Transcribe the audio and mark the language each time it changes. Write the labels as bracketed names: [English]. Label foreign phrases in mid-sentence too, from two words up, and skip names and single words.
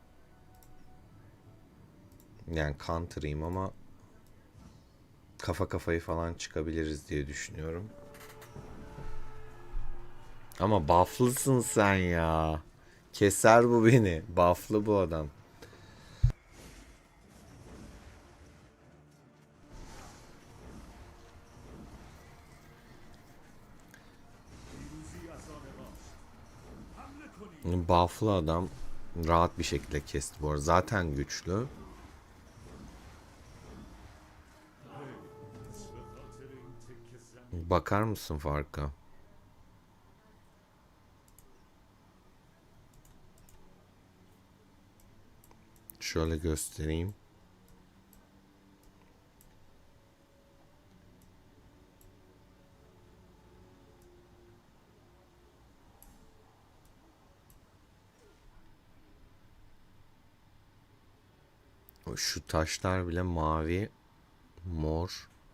[Turkish] Yani counter'ıyım ama kafa kafayı falan çıkabiliriz diye düşünüyorum. Ama buff'lısın sen ya. Keser bu beni. Buff'lı bu adam. [Persian] پیروزی از آن ماست. حمله کنید. [Turkish] Buff'lı adam rahat bir şekilde kesti bu arada. Zaten güçlü. [Persian] به خاطر این تکه زمین [Turkish] Bakar mısın farka? Şöyle göstereyim. Şu taşlar bile mavi, mor.